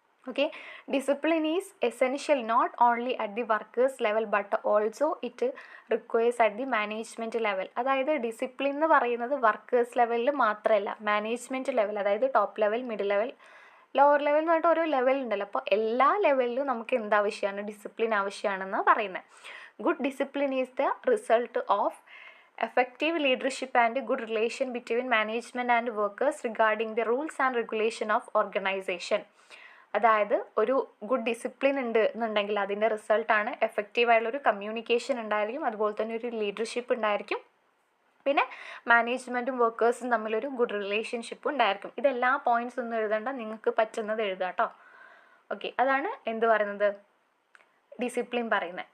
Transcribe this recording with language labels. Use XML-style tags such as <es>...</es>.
<en>Okay, discipline is essential not only at the workers level but also it requires at the management level.</en> <ml>അതായത് discipline എന്ന് പറയുന്നത് workers ലെവലിൽ മാത്രമല്ല, management level, അതായത് top level, middle level, lower level എന്ന് പറഞ്ഞിട്ട് ഓരോ level ഉണ്ടല്ലോ. അപ്പോൾ എല്ലാ ലെവലിലും നമുക്ക് എന്താവശ്യമാണ്, ഡിസിപ്ലിൻ ആവശ്യമാണെന്ന് പറയുന്നത്.</ml> <en>Good discipline is the result of effective leadership and good relation between management and workers regarding the rules and regulation of organization.</en> <ml>അതായത് ഒരു ഗുഡ് ഡിസിപ്ലിൻ ഉണ്ട് എന്നുണ്ടെങ്കിൽ അതിൻ്റെ റിസൾട്ടാണ് എഫക്റ്റീവായുള്ളൊരു കമ്മ്യൂണിക്കേഷൻ ഉണ്ടായിരിക്കും, അതുപോലെ തന്നെ ഒരു ലീഡർഷിപ്പ് ഉണ്ടായിരിക്കും, പിന്നെ മാനേജ്മെൻറ്റും വർക്കേഴ്സും തമ്മിലൊരു ഗുഡ് റിലേഷൻഷിപ്പ് ഉണ്ടായിരിക്കും. ഇതെല്ലാ പോയിൻറ്റ്സ് ഒന്നും എഴുതണ്ട, നിങ്ങൾക്ക് പറ്റുന്നത് എഴുതാം കേട്ടോ. ഓക്കെ, അതാണ് എന്ത് പറയുന്നത്, ഡിസിപ്ലിൻ പറയുന്നത്.</ml>